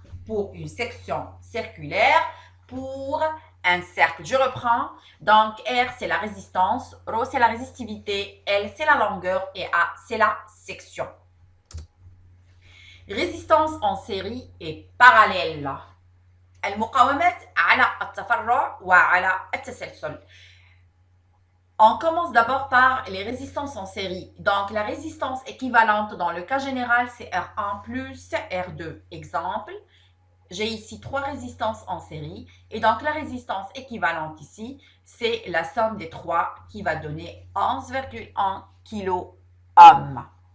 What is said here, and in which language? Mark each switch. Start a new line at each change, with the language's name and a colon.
French: Pour une section circulaire, pour un cercle. Je reprends. Donc, R, c'est la résistance. ρ, c'est la résistivité. L, c'est la longueur. Et A, c'est la section. Résistance en série et parallèle.
Arabic: المقاومات على التفرع وعلى التسلسل.
French: On commence d'abord par les résistances en série. Donc, la résistance équivalente dans le cas général, c'est R1 plus R2. Exemple, j'ai ici 3 résistances en série. Et donc, la résistance équivalente ici, c'est la somme des 3 qui va donner 11,1 kilo ohm.